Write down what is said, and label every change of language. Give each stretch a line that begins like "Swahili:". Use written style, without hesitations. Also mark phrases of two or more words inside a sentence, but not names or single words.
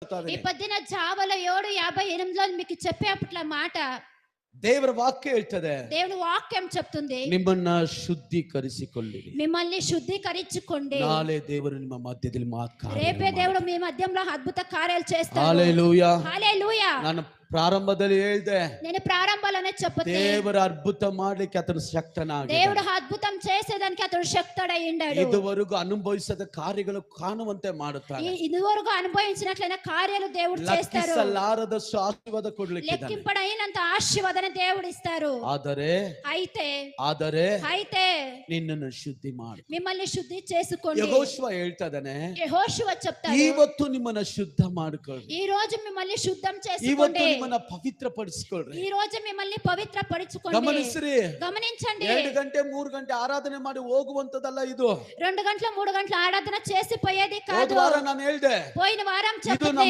Kannada: ಹೇಳ್ತಾ
Telugu: ఈ
Kannada: ಇದ್ದೀನಿ.
Telugu: పొద్దున జావలో 7:58లో మీకు చెప్పేపట్ల మాట
Kannada: ದೇವರ ವಾಕ್ಯ ಹೇಳ್ತದೆ,
Telugu: దేవుని వాక్యం చెప్తుంది,
Kannada: ನಿಮ್ಮನ್ನ ಶುದ್ಧೀಕರಿಸಿಕೊಳ್ಳಿರಿ,
Telugu: మిమ్మల్ని శుద్ధీకరించుకోండి.
Kannada: ನಾಳೆ ದೇವರು ನಿಮ್ಮ ಮಧ್ಯದಲ್ಲಿ
Telugu: రేపే దేవుడు మీ మధ్యంలో అద్భుత కార్యాలు చేస్తాడు. హల్లెలూయా. హల్లెలూయా.
Kannada: ನಾನು ಪ್ರಾರಂಭದಲ್ಲಿ ಹೇಳಿದೆ,
Telugu: నేను ప్రారంభంలోనే చెప్తే
Kannada: ದೇವರ ಅದ್ಭುತ ಮಾಡ್ಲಿಕ್ಕೆ ಆತನು ಶಕ್ತನಾಗಿದ್ದಾನೆ.
Telugu: దేవుడు అద్భుతం చేసేదానికి అతడు శక్తుడై ఉన్నాడు.
Kannada: ಇದುವರೆಗೂ ಅನುಭವಿಸದ ಕಾರ್ಯಗಳು ಕಾಣುವಂತೆ ಮಾಡುತ್ತಾನೆ.
Telugu: ఇదివరకు అనుభవించినట్లైన కార్యాలు దేవుడు చేస్తారు.
Kannada: లెక్కిಸಲಾರದ ಆಶೀರ್ವಾದ ಕೊಡ್ಲಿಕ್ಕೆ
Telugu: లెక్కింపడైనంత ఆశీర్వాదన దేవుడు ఇస్తారు. అయితే
Kannada: ನಿನ್ನನ್ನು ಶುದ್ಧಿ ಮಾಡು,
Telugu: మిమ్మల్ని శుద్ధి చేసుకోండి.
Kannada: ಯೆಹೋಶುವ ಹೇಳ್ತಾ ಇದ್ದಾನೆ,
Telugu: యెహోషువ చెప్తాడు,
Kannada: ಇವತ್ತು ನಿಮ್ಮನ್ನ ಶುದ್ಧ ಮಾಡಿಕೊಳ್ಳಿ,
Telugu: ఈ రోజు మిమ్మల్ని శుద్ధం
Kannada: ಇವತ್ತು
Telugu: చేసుకోండి,
Kannada: ನಿಮ್ಮನ್ನ ಪವಿತ್ರಪಡಿಸಿಕೊಳ್ಳ್ರಿ.
Telugu: ఈ రోజు మిమ్మల్ని పవిత్రపరచుకోండి. గమనించండి.
Kannada: 2 ಗಂಟೆ 3 ಗಂಟೆ ಆರಾಧನೆ ಮಾಡಿ ಹೋಗುವಂತದಲ್ಲ ಇದು.
Telugu: 2 గంటలు 3 గంటలు ఆరాధన చేసి పోయేది కాదు.
Kannada: ಹೋದ ವಾರ ನಾನು ಹೇಳಿದೆ,
Telugu: పోయిన వారం
Kannada: ಇದು
Telugu: చెప్తే
Kannada: ನಮ್ಮ